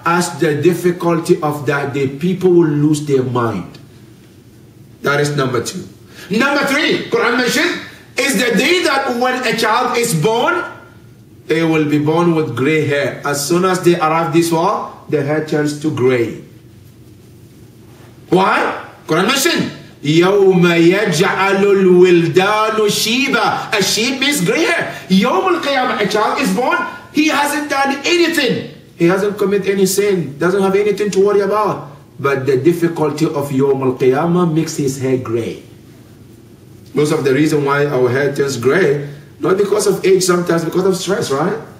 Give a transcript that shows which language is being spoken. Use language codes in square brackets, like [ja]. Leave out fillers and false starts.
[en] As the difficulty of that day, people will lose their mind. That is number two. Number three, Quran mentioned, is the day that when a child is born, they will be born with gray hair. As soon as they arrive this world, the hair turns to gray. Why? Quran mentioned, [ar] يَوْمَ يَجْعَلُ الْوِلْدَانُ شِيبًا. [en] A sheep means gray hair. Yawm al-Qiyamah, a child is born, he hasn't done anything. He hasn't committed any sin, doesn't have anything to worry about. But the difficulty of Yawm al-Qiyamah makes his hair gray. Most of the reason why our hair turns gray, not because of age, sometimes because of stress, right?